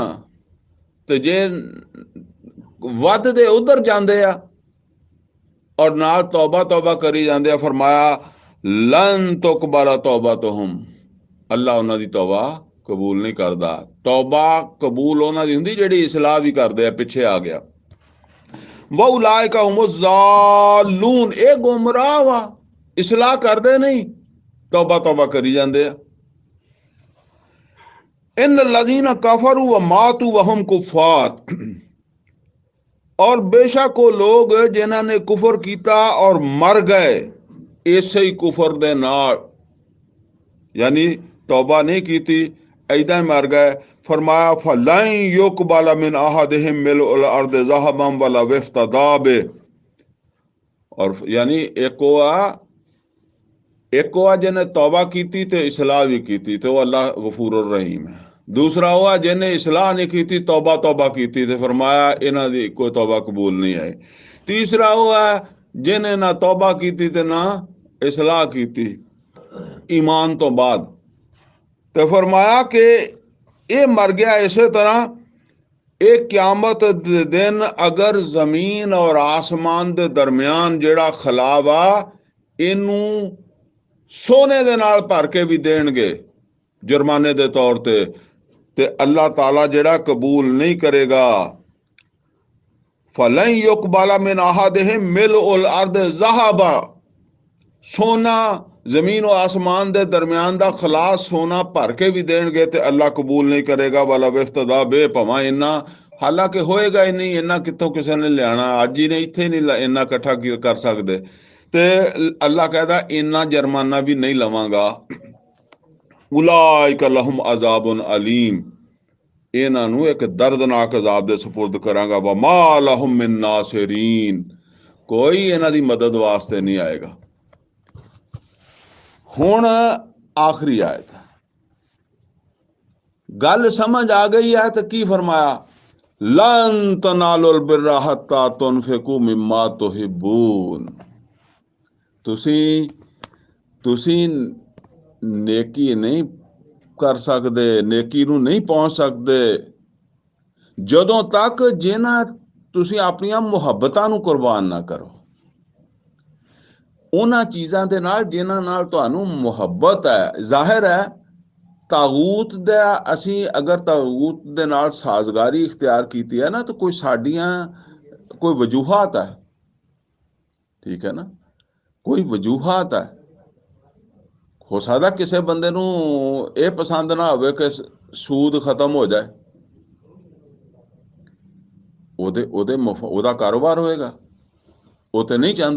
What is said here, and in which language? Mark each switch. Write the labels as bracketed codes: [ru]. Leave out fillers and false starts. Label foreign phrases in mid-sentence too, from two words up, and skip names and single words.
[pa] تو جے ودھدے اودھر جاندے آ اور نال توبہ کری جاندے آ، فرمایا [ar] لن تقبل توبتهم, [pa] اللہ انہاں دی توبہ قبول نہیں کردا. توبہ قبول انہاں دی ہندی جیہڑی اصلاح بھی کردے آ۔ پچھے آ گیا [ar] وأولئك هم الضالون, [pa] یہ گمراہ وا، اصلاح کردے نہیں، توبہ توبہ کری جاندے آ. [ar] إن الذين كفروا وماتوا وهم كفار, [pa] اور بیشک وہ لوگ جنہاں نے کفر کیا اور مر گئے اسے ہی کفر دے نال، یعنی توبہ نہیں کی، ایدا ہی مر گئے. فرمایا [ar] فلن يقبل من أحدهم ملء الأرض ذهبا ولو افتدى به, [pa] اور یعنی ایک ہوا جنہیں توبہ کی تے اصلاح بھی کی، تو اللہ [ar] غفور رحيم [pa] ہے. دوسرا ہوا جنہیں اصلاح نہیں کی، توبہ توبہ کی تے فرمایا انہاں دی کوئی توبہ قبول نہیں آئی. تیسرا ہوا جنہیں نا توبہ کی تے نا اصلاح کی ایمان توں بعد، تو فرمایا کہ یہ مر گیا. اسے طرح ایک قیامت دے دن اگر زمین اور آسمان دے درمیان جیہڑا خلا وا اینوں سونے دے نال بھر کے بھی دینگے جرمانے دے طور تے اللہ تعالیٰ جیہڑا قبول نہیں کرے گا. [ar] فلن يقبل من أحدهم ملء الأرض ذهبا, [pa] سونا زمین اور آسمان دے درمیان دا خلا سونا بھر کے بھی دینگے تے اللہ قبول نہیں کرے گا. [ar] ولو افتدى به, [pa] بھاویں اینا حالانکہ ہوئے گا ہی نہیں، اینا کتوں کسی نے لیانا، اج ہی نہیں ایتھے نہیں اینا اکٹھا کر سکتے. تے اللہ کہتا اینا جرمانہ بھی نہیں لواں گا. [ar] أولئك لهم عذاب أليم, [pa] انہاں نوں ایک دردناک عذاب دے سپرد کراں گا. [ar] وما لهم من ناصرين, [pa] کوئی انہاں دی مدد واسطے نہیں آئے گا. ہن آخری آیت، گل سمجھ آ گئی ہے تو کی فرمایا, [ar] لن تنالوا البر حتى تنفقوا مما تحبون, [pa] تسی نیکی نہیں کر سکدے، نیکی نوں نہیں پہنچ سکدے جدوں تک جنہاں تسی اپنیاں محبتاں نوں قربان نا کرو. انہاں چیزاں دے نال جنہاں نال تہانوں محبت ہے. ظاہر ہے طاغوت دا اسی اگر طاغوت دے نال سازگاری اختیار کی ہے نا، تو کوئی ساڈیاں کوئی وجوہات ہے، ٹھیک ہے نا، کوئی وجوہات ہے. ہو سکدا کسی بندے نوں یہ پسند نا ہووے کہ سود ختم ہو جائے، اودا کاروبار ہوئے گا، وہ تو نہیں چاہتا.